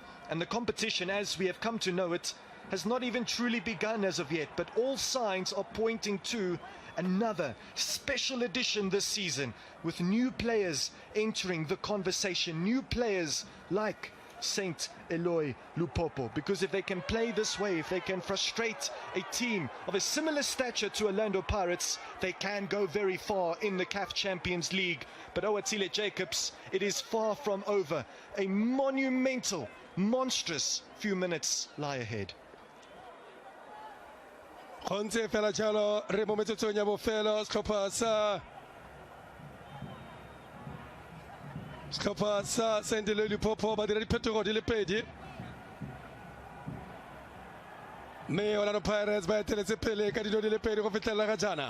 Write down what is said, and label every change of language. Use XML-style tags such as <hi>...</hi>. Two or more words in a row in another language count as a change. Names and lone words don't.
<en>And the competition, as we have come to know it, has not even truly begun as of yet, but all signs are pointing to another special edition this season, with new players entering the conversation, new players like Saint Éloi Lupopo, because if they can play this way, if they can frustrate a team of a similar stature to Orlando Pirates, they can go very far in the CAF Champions League. But Owatile Jacobs, it is far from over. A monumental, monstrous few minutes lie ahead.</en> <tn>Konse fela jalo re mo metsotsong ya bofelo setlhopha sa Saint Éloi Lupopo ba dira diphetogo di le pedi, mme Orlando Pirates ba eteletse pele ka dilo di le pedi go fitlhelela ga jana.</tn>